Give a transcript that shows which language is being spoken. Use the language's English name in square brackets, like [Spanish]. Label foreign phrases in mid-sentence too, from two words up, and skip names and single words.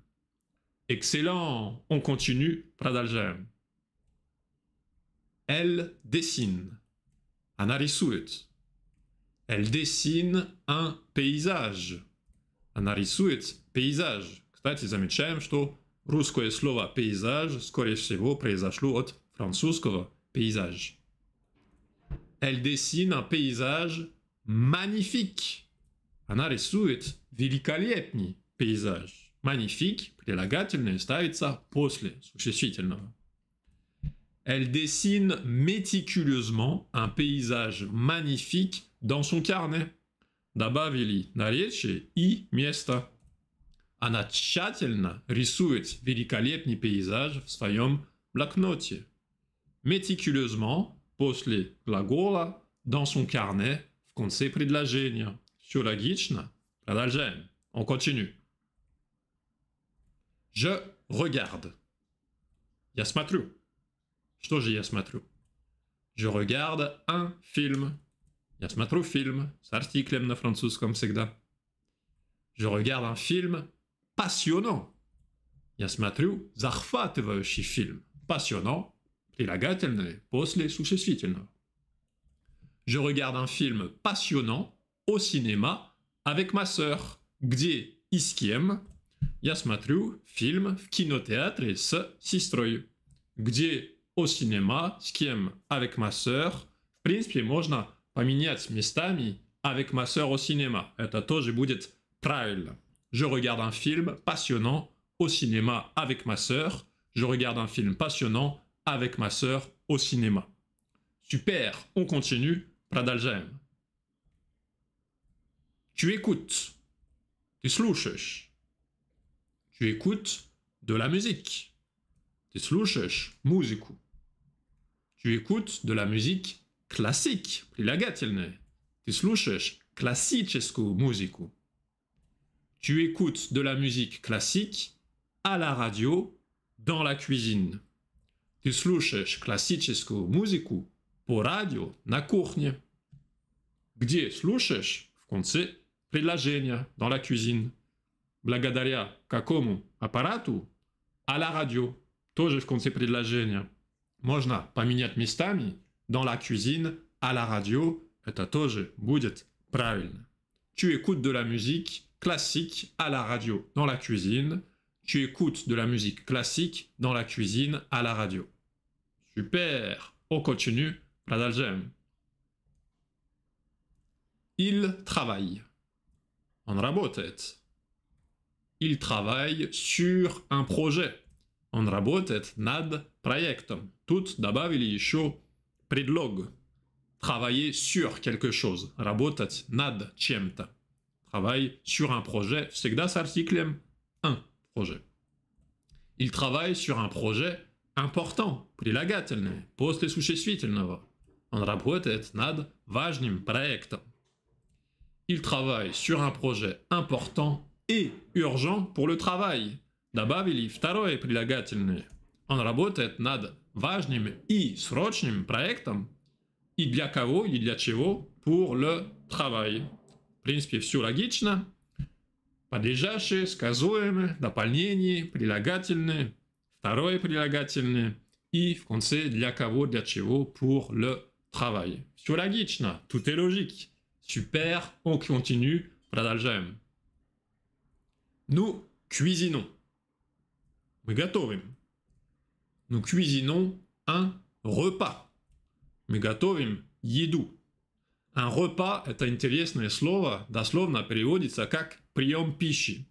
[French] Excellent! On continue, продолжаем. Elle dessine. [Russian] Она рисует. [French] Elle dessine un paysage. [Russian] Она рисует пейзаж. Кстати, замечаем, что русское слово «пейзаж» скорее всего произошло от французского «пейзаж». [French] Elle dessine un paysage magnifique. [Russian] Она рисует великолепный пейзаж. Magnifique, прилагательное, ставится после существительного. [French] Elle dessine méticuleusement un paysage magnifique dans son carnet. [Russian] Добавили наречие и место. Она тщательно рисует великолепный пейзаж в своем блокноте. Méticuleusement, после глагола, [French] dans son carnet, [Russian] в конце предложения. Все логично. Продолжаем. [French] On continue. Je regarde. [Russian] Я смотрю. Что же я смотрю? [French] Je regarde un film. [Russian] Я смотрю фильм с артиклем на французском всегда. [French] Je regarde un film passionnant. [Russian] Я смотрю захватывающий фильм. Passionnant прилагательное после существительного. [French] Je regarde un film passionnant au cinéma avec ma sœur. [Russian] Где и с кем я смотрю фильм в кинотеатре с сестрой. [French] Где au cinéma, [Russian] с кем [French] avec ma sœur. [Russian] В принципе, можно поменять местами [French] avec ma sœur au cinéma. [Russian] Это тоже будет правильно. [French] Je regarde un film passionnant au cinéma avec ma sœur. Je regarde un film passionnant avec ma sœur au cinéma. Super, on continue. Продолжаем. Tu écoutes. Tu слушаешь. Tu écoutes de la musique. [Russian] Tu слушаешь музыку. [French] Tu écoutes de la musique classique. [Russian] Прилагательное. Ты слушаешь классическую музыку. [French] Tu écoutes de la musique classique à la radio dans la cuisine. [Russian] Ты слушаешь классическую музыку по радио на кухне. Где слушаешь? В конце предложения, [French] dans la cuisine. [Russian] Благодаря какому аппарату? [French] À la radio. [Russian] Тоже в конце предложения. Можно поменять местами. [French] Dans la cuisine, à la radio. [Russian] Это тоже будет правильно. [French] Tu écoutes de la musique classique à la radio dans la cuisine. Tu écoutes de la musique classique dans la cuisine à la radio. Super. On continue. Продолжаем. Il travaille. [Russian] Он работает. [French] Il travaille sur un projet. [Russian] Он работает над проектом. Тут добавили еще предлог. [French] Travailler sur quelque chose. [Russian] Работать над чем-то. [French] Travaille sur un projet. [Russian] Всегда с артиклем [French] un projet. Il travaille sur un projet important. [Russian] Прилагательное. После существительного. Он работает над важным проектом. [French] Il travaille sur un projet important et urgent pour le travail. [Russian] Добавили второе прилагательное. Он работает над важным и срочным проектом. И для кого, и для чего? [French] Pour le travail. [Russian] В принципе, все логично. Подлежащее, сказуемое, дополнение, прилагательное, второе прилагательное. И в конце для кого, для чего? [French] Pour le travail. [Russian] Все логично, [French] tout est logique. Super, on continue. Продолжаем. Nous cuisinons. [Russian] Мы готовим. [French] Nous cuisinons un repas. [Russian] Мы готовим еду. [French] Un repas – [Russian] это интересное слово, дословно переводится как прием пищи.